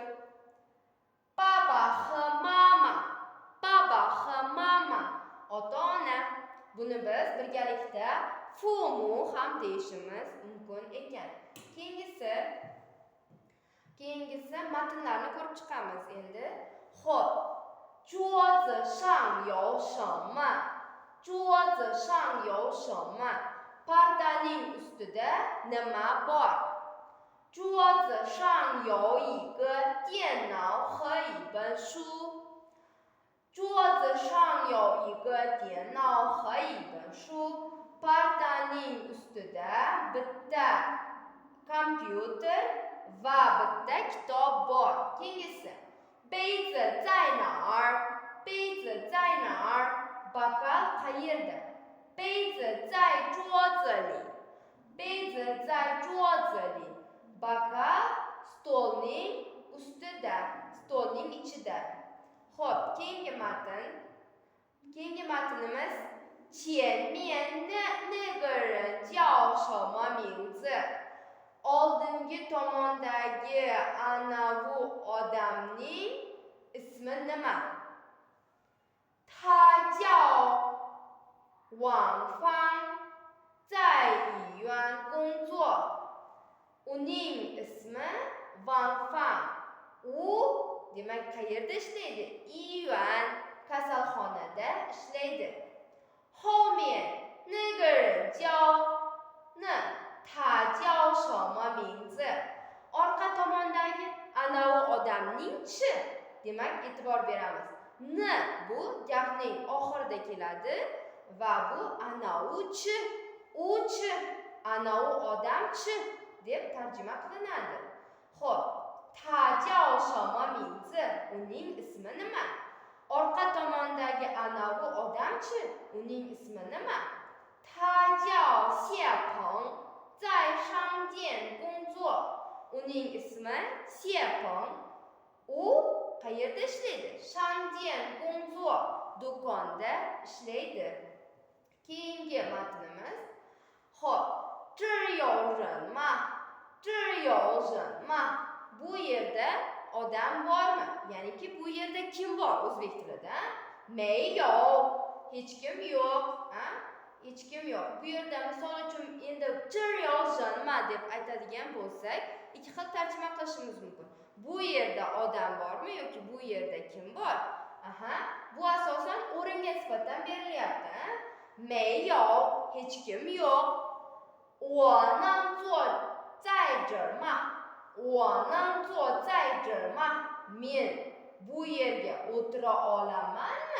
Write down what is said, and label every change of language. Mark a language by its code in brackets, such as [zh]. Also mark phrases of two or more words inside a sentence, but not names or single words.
[zh] 爸爸和妈妈 ota-ona. [uz] Buni biz birgalikda fumu ham deyishimiz mumkin ekan. Keyingisi matnlarni ko'rib chiqamiz endi. Xo'p, [zh] 桌子上有什么 [uz] partaning ustida nima bor? [zh] 桌子上有一个电脑和一本书 [uz] 桌子上有一个电脑和一本书 partaning ustida bitta kompyuter va bitta kitob bor. Keyingisi [zh] 杯子在哪儿 [uz] bakal qayerda? [zh] 杯子在桌子里 [uz] bakal stolning ustida, stolning ichida. Xo'p, keyingi matnimiz [zh] 前面那个人叫什么名字 [uz] oldingi tomondagi anavi odamning ismi nima? [zh] 他叫王芳 在医院工作 [uz] uning ismi Wang Fang. U demak qayerda ishlaydi? Iyuan kasalxonada ishlaydi. [zh] 后面那个人叫他叫什么名字 [uz] orqa tomondagi anavi odamning chi demak e'tibor beramiz. Bu gapning oxirida keladi va bu anavi chi anavi odam chi deb tarjima qilinadi. Xo'p, [zh] 他叫什么名字 [uz] uning ismi nima? Orqa tomondagi anavi odamchi uning ismi nima? [zh] 他叫谢鹏 在商店工作 [uz] uning ismi 谢鹏 u qayerda ishlaydi? [zh] 商店工作 [uz] do'konda ishlaydi. Keyingi matnimiz. Xo'p, [zh] 这有人吗 [uz] bu yerda odam bormi? Ya'niki bu yerda kim bor o'zbek tilida? 没有 hech kim yo'q, hech kim yo'q. Bu yerda misol uchun endi [zh] 这有人吗 [uz] deb aytadigan bo'lsak, ikki xil tarjima qilishimiz mumkin. Bu yerda odam bormi yoki bu yerda kim bor? Bu asosan o'ringa nisbatan berilyapti. 没有 hech kim yo'q. [zh] 我能坐在这儿吗 [uz] 我能坐在这儿吗 men bu yerga o'tira olamanmi?